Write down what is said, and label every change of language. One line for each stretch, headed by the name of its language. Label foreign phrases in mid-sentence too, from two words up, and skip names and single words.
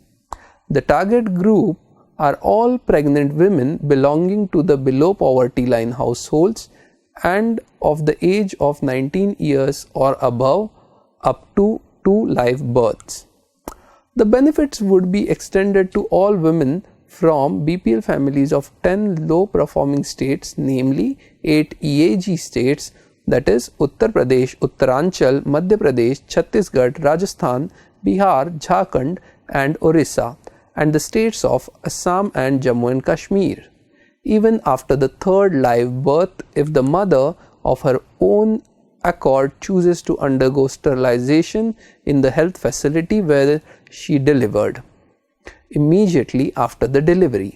English: The target group are all pregnant women belonging to the below poverty line households and of the age of 19 years or above up to 2 live births. The benefits would be extended to all women from BPL families of 10 low performing states, namely 8 EAG states, that is Uttar Pradesh, Uttaranchal, Madhya Pradesh, Chhattisgarh, Rajasthan, Bihar, Jharkhand and Orissa, and the states of Assam and Jammu and Kashmir. Even after the third live birth, if the mother of her own accord chooses to undergo sterilization in the health facility where she delivered, immediately after the delivery.